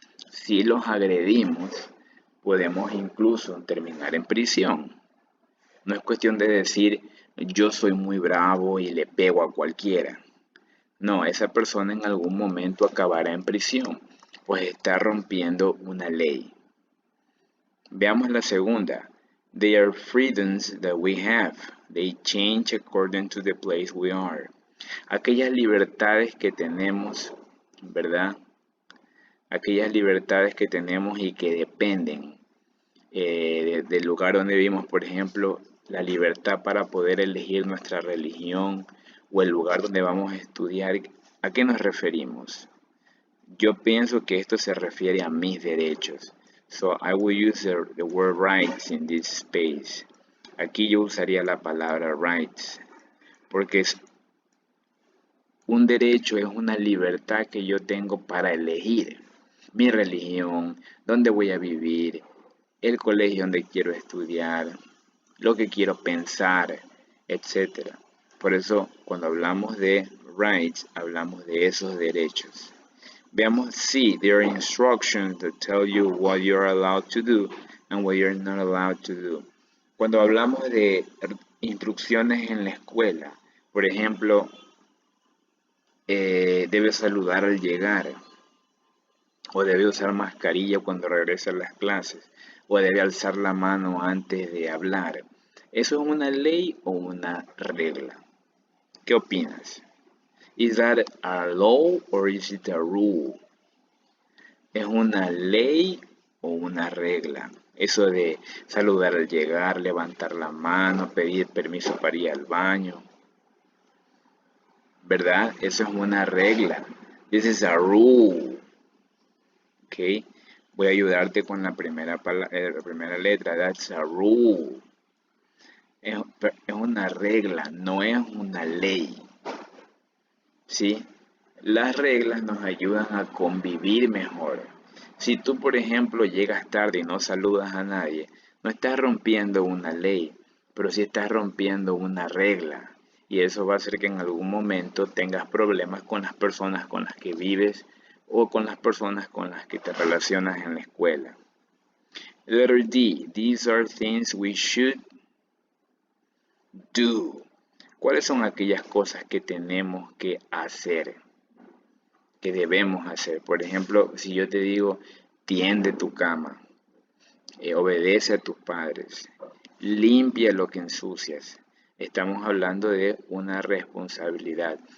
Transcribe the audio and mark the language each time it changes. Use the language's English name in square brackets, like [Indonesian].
[Spanish] Si los agredimos, podemos incluso terminar en prisión. No es cuestión de decir yo soy muy bravo y le pego a cualquiera. No, esa persona en algún momento acabará en prisión, pues está rompiendo una ley. Veamos la segunda. [English] They are freedoms that we have. They change according to the place we are. [Spanish] Aquellas libertades que tenemos, ¿verdad? Aquellas libertades que tenemos y que dependen del lugar donde vivimos. Por ejemplo, la libertad para poder elegir nuestra religión o el lugar donde vamos a estudiar. ¿A qué nos referimos? Yo pienso que esto se refiere a mis derechos. [English] So I will use the word rights in this space. [Spanish] Aquí yo usaría la palabra rights, porque un derecho es una libertad que yo tengo para elegir mi religión, dónde voy a vivir, el colegio donde quiero estudiar, lo que quiero pensar, etc. Por eso, cuando hablamos de rights, hablamos de esos derechos. Veamos, sí, [English] there are instructions that tell you what you're allowed to do and what you're not allowed to do. [Spanish] Cuando hablamos de instrucciones en la escuela, por ejemplo, debe saludar al llegar o debe usar mascarilla cuando regrese a las clases. o debe alzar la mano antes de hablar. ¿Eso es una ley o una regla? ¿Qué opinas? [English] Is that a law or is it a rule? [Spanish] ¿Es una ley o una regla? Eso de saludar al llegar, levantar la mano, pedir permiso para ir al baño. ¿Verdad? Eso es una regla. [English] This is a rule. [Spanish] ¿Ok? Voy a ayudarte con la primera letra. [English] That's a rule. [Spanish] Es una regla, no es una ley. ¿Sí? Las reglas nos ayudan a convivir mejor. Si tú, por ejemplo, llegas tarde y no saludas a nadie, no estás rompiendo una ley, pero sí estás rompiendo una regla. Y eso va a hacer que en algún momento tengas problemas con las personas con las que vives o con las personas con las que te relacionas en la escuela. [English] Letter D. These are things we should do. [Spanish] ¿Cuáles son aquellas cosas que tenemos que hacer? Que debemos hacer. Por ejemplo, si yo te digo, tiende tu cama, obedece a tus padres, limpia lo que ensucias. Estamos hablando de una responsabilidad.